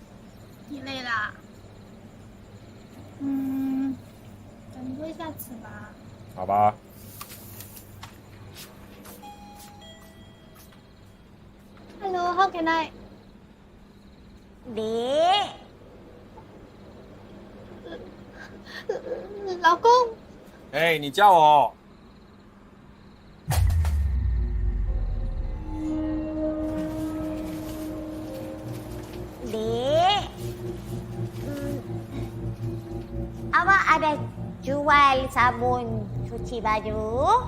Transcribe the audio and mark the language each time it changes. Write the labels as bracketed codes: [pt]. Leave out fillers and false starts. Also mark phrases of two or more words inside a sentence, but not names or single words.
[zh] 你累啦？等多下次吧。好吧。 [en] Hello, how can I？ [zh] 老公，哎，你叫我。 [ms] Dek, awak ada jual sabun cuci baju?